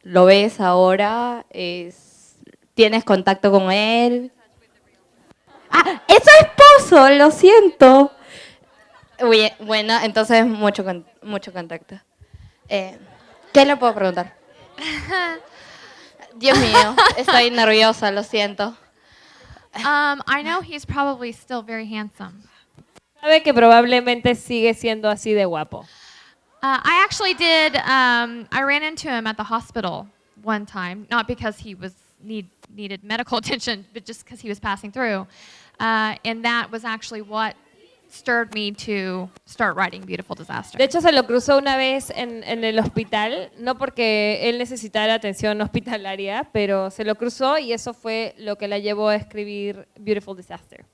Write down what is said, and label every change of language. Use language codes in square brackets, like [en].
[es] ¿Lo ves ahora? ¿Tienes contacto con él? ¡Ah! ¡Es su esposo! Lo siento. Bueno, entonces mucho contacto. ¿Qué le puedo preguntar? Dios mío, estoy nerviosa, lo siento. [en] I know he's probably still very handsome. [es] Sabe que probablemente sigue siendo así de guapo. [en] I actually did. I ran into him at the hospital one time, not because he was needed medical attention, but just because he was passing through, and that was actually what stirred me to start writing Beautiful Disaster. [es] De hecho, se lo cruzó una vez en el hospital, no porque él necesitara atención hospitalaria, pero se lo cruzó y eso fue lo que la llevó a escribir Beautiful Disaster.